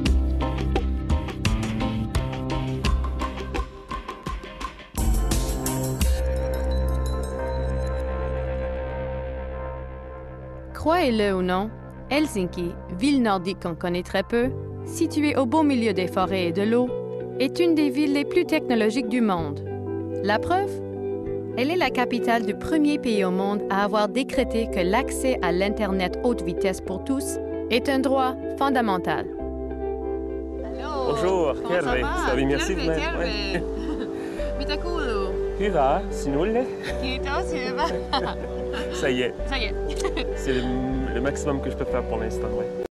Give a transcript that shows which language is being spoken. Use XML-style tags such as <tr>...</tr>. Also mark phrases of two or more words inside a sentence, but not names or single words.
<fr>Croyez-le ou non, Helsinki, ville nordique qu'on connaît très peu, située au beau milieu des forêts et de l'eau, est une des villes les plus technologiques du monde. La preuve? Elle est la capitale du premier pays au monde à avoir décrété que l'accès à l'Internet haute vitesse pour tous est un droit fondamental. Bonjour, Terve. Salut, merci de</fr> <fi>Terve. Mitä kuuluu? Hyvä, sinulle? Kiitos, hyvä.</fi> <fr>Ça y est. C'est le maximum que je peux faire pour l'instant, ouais.</fr>